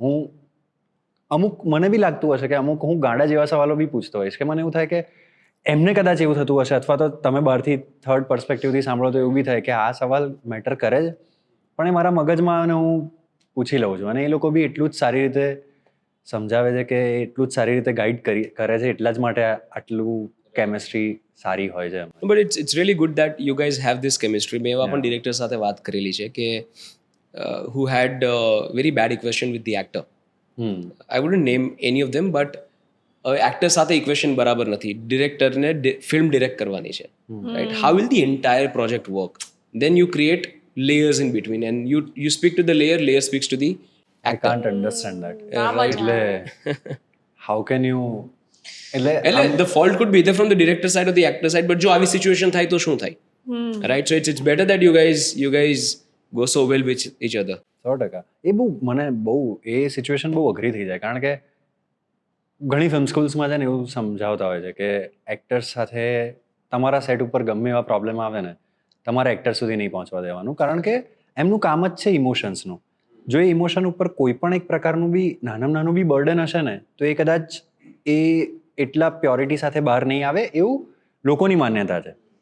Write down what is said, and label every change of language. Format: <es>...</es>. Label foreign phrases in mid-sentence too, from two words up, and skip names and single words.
<gu>અમુક મને બી લાગતું હશે કે અમુક હું ગાંડા જેવા સવાલો બી પૂછતો હોઈશ કે મને એવું થાય કે એમને કદાચ એવું થતું હશે, અથવા તો તમે બહારથી</gu> <en>third perspectiveથી</en> <gu>સાંભળો તો એવું બી થાય કે આ સવાલ મેટર કરે છે, પણ એ મારા મગજમાં અને હું પૂછી લઉં છું. અને એ લોકો બી એટલું જ સારી રીતે સમજાવે છે કે એટલું જ સારી રીતે ગાઈડ કરે છે, એટલા જ માટે આટલું કેમિસ્ટ્રી સારી હોય છે.</gu> <en>but it's really good that you guys have this chemistry.</en> <gu>મેં એવા પણ ડિરેક્ટર સાથે વાત કરેલી છે કે</gu> <en>who had very bad equation with the actor. I wouldn't name any of them, but</en> <gu>એક્ટર સાથે ઇક્વેશન બરાબર નથી, ડિરેક્ટરને ફિલ્મ ડિરેક્ટ કરવાની છે, રાઈટ?</gu> <en>how will the entire project work? then you create layers in between and you speak to the layer speaks to the I actor. can't understand that. Right. એટલે how can you એટલે the fault could be either from the director side or the actor side, but</en> <gu>જો આવી સિચ્યુએશન થાય તો શું થાય,</gu> <en>right? So it's better that you guys go so well with each other. 100%.</en> <gu>એ સિચ્યુએશન બહુ અઘરી થઈ જાય, કારણ કે ઘણી</gu> <en>film schoolsમાં</en> <gu>છે ને એવું સમજાવતા હોય છે કે એક્ટર્સ સાથે તમારા સેટ ઉપર ગમે એવા પ્રોબ્લેમ આવે ને તમારા એક્ટર સુધી નહીં પહોંચવા દેવાનું, કારણ કે એમનું કામ જ છે ઇમોશન્સનું. જો એ ઇમોશન ઉપર કોઈ પણ એક પ્રકારનું બી નાનું બી બર્ડન હશે ને તો એ કદાચ એ એટલા પ્યોરિટી સાથે બહાર નહીં આવે એવું લોકોની માન્યતા છે.</gu>